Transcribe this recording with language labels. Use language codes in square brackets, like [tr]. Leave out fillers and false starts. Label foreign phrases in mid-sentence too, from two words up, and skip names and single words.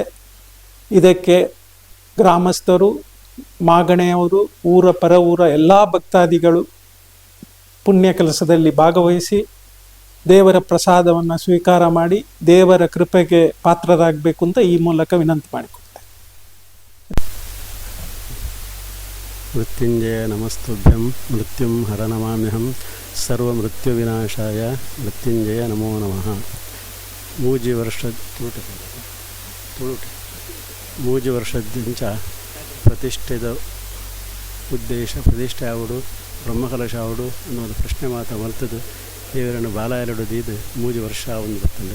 [kn] ಇದಕ್ಕೆ ಗ್ರಾಮಸ್ಥರು, ಮಾಗಣೆಯವರು, ಊರ ಪರ ಊರ ಎಲ್ಲ ಭಕ್ತಾದಿಗಳು ಪುಣ್ಯ ಕೆಲಸದಲ್ಲಿ ಭಾಗವಹಿಸಿ ದೇವರ ಪ್ರಸಾದವನ್ನು ಸ್ವೀಕಾರ ಮಾಡಿ ದೇವರ ಕೃಪೆಗೆ ಪಾತ್ರರಾಗಬೇಕು ಅಂತ ಈ ಮೂಲಕ ವಿನಂತಿ ಮಾಡಿಕೊಡ್ತೇನೆ. [sa] ಮೃತ್ಯುಂಜಯ ನಮಸ್ತುಭ್ಯಂ ಮೃತ್ಯುಂ ಹರನಮಾಮ್ಯಹಂ ಸರ್ವ ಮೃತ್ಯು ವಿನಾಶಾಯ ಮೃತ್ಯುಂಜಯ ನಮೋ ನಮಃ. [tcy] ಮೂಜಿ ವರ್ಷದಿಂದ ಪ್ರತಿಷ್ಠೆದ ಉದ್ದೇಶ ಪ್ರತಿಷ್ಠೆ ಆವುಡು ಬ್ರಹ್ಮಕಲಶ ಆವುಡು ಅನ್ನೋದು ಪ್ರಶ್ನೆ ಮಾತ್ರ ಮಲ್ತದ್ದು ದೇವರನ್ನು ಬಾಲಾಯರಡು ದೀದು ಮೂಜಿ ವರ್ಷ ಒಂದು ಬರ್ತದೆ.